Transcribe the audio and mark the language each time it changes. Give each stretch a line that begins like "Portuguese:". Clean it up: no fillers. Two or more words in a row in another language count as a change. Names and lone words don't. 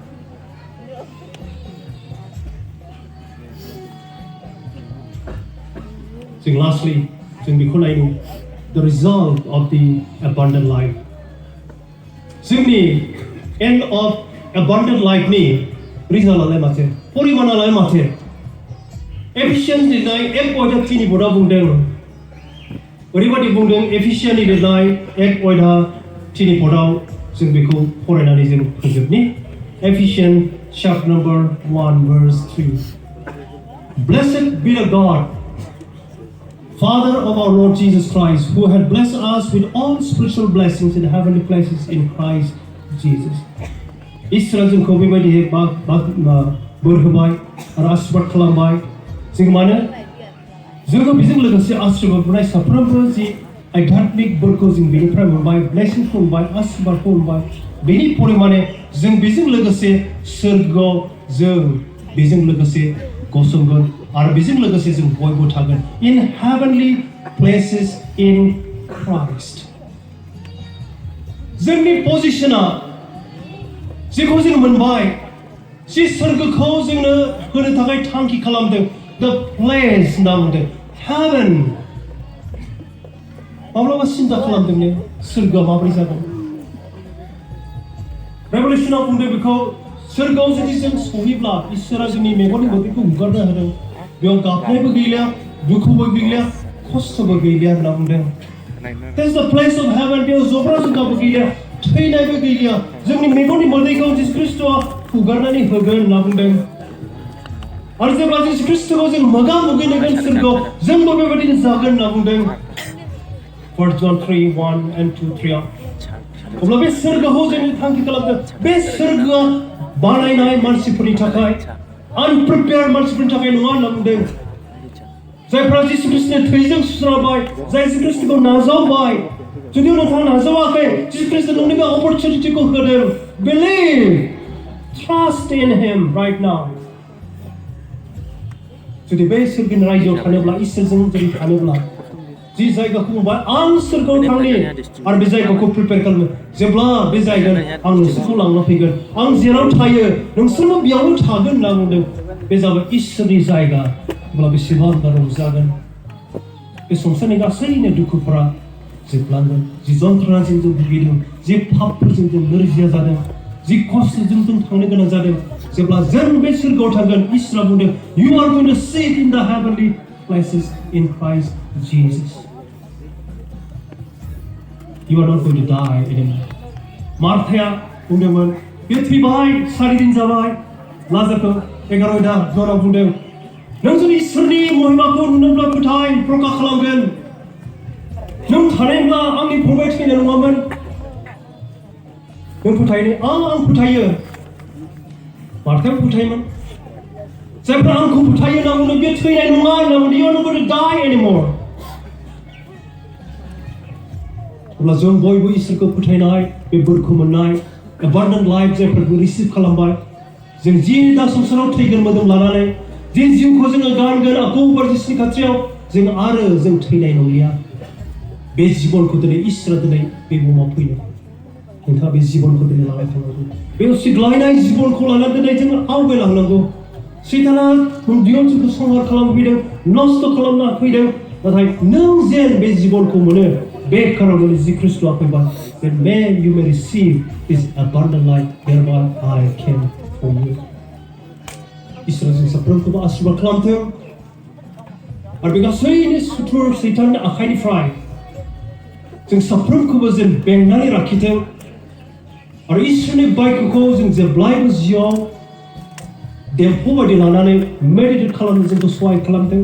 Bodo: जों lastly जों बेखौ नायनो
English: the result of the abundant life
Bodo: जोंनि
English: end of abundant life
Bodo: नि रिजाल्टआलाय माथो परिमाणालाय माथो एफिसियेन्स लिरनाय 1:3 बर्डआव बुंदों ओरैबायदि बुंदों एफिसियेन्टलि लिरनाय 1:3 बर्डआव जों बेखौ फरायनानै जों फोजोबनि एफिसियेन्ट
English: chapter number 1 verse 3 Blessed be the God Father of our Lord Jesus Christ who had blessed us with all spiritual blessings in heavenly places in Christ Jesus.
Bodo: इसोरा जोंखौ बेबायदि बोर होबाय आरो आशीर्वाद खालामबाय जों मानो जोङो बेजों लोगोसे आशीर्वाद मोननाय साफ्रोमबो जि आध्यात्मिक बोरखौ जों बेनिफ्राय मोनबाय ब्लेसिंखौ मोनबाय आशीर्वादखौ मोनबाय बेनि परिमाणे जों बेजों लोगोसे सोरगोआव जों बेजों लोगोसे गसंगोन आरो बेजों लोगोसे जों बयबो थागोन
English: in heavenly places in Christ.
Bodo: जोंनि पोजिशना जेखौ जों मोनबाय जि सोरगोखौ जोंनो होनो थाखाय थांखि खालामदों
English: the place
Bodo: होनना बुंदों heaven माब्लाबा सिन्था खालामदों ने सोरगोआ माबोरै जागोन रेभेलेसनाव बुंदों बेखौ सोरगोआव जुदि जों सहैब्ला इसोरा जोंनि मेगननि मोदैखौ हुगारना होदों बेयाव गाबनायबो गैलिया दुखुबो गैलिया खस्थ'बो गैलिया होनना बुंदों
English: That's the place of heaven
Bodo: बेयाव जब्रा जुब्राबो गैलिया थैनायबो गैलिया जोंनि मेगननि मोदैखौ जिसु ख्रीष्टआ हुगारनानै होगोन होनना बुंदों आरो जेब्ला जिसु ख्रीष्टखौ जों मोगा मोगि नुगोन सोरगोआव जोंबो बेबायदिनो जागोन होनना बुंदों 1 John 3:1 and 2:3 अब्ला बे सोरगोखौ जों थांखि खालामदों बे सोरगोआ बानायनाय मानसिफोरनि थाखाय अनप्रिपेयार्ड मानसिफोरनि थाखाय नङा होनना बुंदों जायफ्रा जिसु ख्रीष्टनि थैजों सुस्राबाय जाय जिसु ख्रीष्टखौ नाजावबाय जुदि नोंथाङा नाजावाखै जिसु ख्रीष्टआ नोंनो बे अपरचुनिटिखौ होदों
English: believe trust in him right now
Bodo: जुदि बे सोरगोनि रायजोआव थानोब्ला इसोरजों जुदि थानोब्ला जि जायगाखौ बुंबाय आं सोरगोआव थांनि आरो बे जायगाखौ प्रिपेयार खालामो जेब्ला बे जायगोन आं नोंसोरखौ लांना फैगोन आं जेराव थायो नोंसोरबो बेयावनो थागोन होनना बुंदों बे जाबाय इसोरनि जायगा अब्ला बेसेबां रंजागोन बे संसारनि गासैनो दुखुफोरा जोबलांगोन जि जन्थ्रनाजों जों भुगिदों जि पापफोरजों जों नोरजिया जादों जि खस्थ'जों जों थांनो गोनां जादों जेब्ला जों बे सोरगोआव थांगोन इसोरा बुंदों
English: you are going to sit in the heavenly places in Christ Jesus you are not going to die anymore
Bodo: मार्थाया बुंदोंमोन बे थैबाय 4 दिन जाबाय लाजारखौ 11 दा जनाव बुंदों नों जुदि इसोरनि महिमाखौ नुनोब्ला फोथाय प्रकाश खालामगोन नों थानायब्ला आंनि फंबाय थैनाय नङामोन नों फोथायनो आं फोथायो मार्थाया फोथायोमोन जायफ्रा आंखौ फोथायो होनना बुंदों बे थैनाय नङा होनना बुंदों
English: you are not going to die anymore
Bodo: अब्ला जों बयबो इसोरखौ फोथायनाय बे बोरखौ मोननाय
English: abundant life
Bodo: जायफोरखौ रिसिभ खालामबाय जों जि दा संसाराव थैगोन मोदोम लानानै जि जिउखौ जोङो गारगोन आगौबार जिसुनि खाथियाव जों आरो जों थैनाय नंलिया बे जिबनखौ दिनै इसोरा दिनै बे बुहुमाव फैदों नोंथाङा बे जिबनखौ दिनै लानाय थांनांगौ बे सिग्लायनाय जिबनखौ लानानै दिनै जोङो आवगायलांनांगौ सैताना उन्दैयाव जोंखौ संहार खालामफैदों नस्थ' खालामना फैदों नाथाय नों जेन बे जिबनखौ मोनो बे खारनावनो जि ख्रीष्टआ फैबाय
English: that may you may receive this abundant life thereby I came for you
Bodo: इसोरा जों साफ्रोमखौबो आशीर्वाद खालामथों आरो बे गासैनि सुथुर सैताननि आखाइनिफ्राय जों साफ्रोमखौबो जों बेंनानै लाखिथों आरो इसोरनि बायख'खौ जों जेब्लायबो जिउआव देम्फौ बायदि लानानै मेडिटेट खालामनो जोंखौ सहाय खालामथों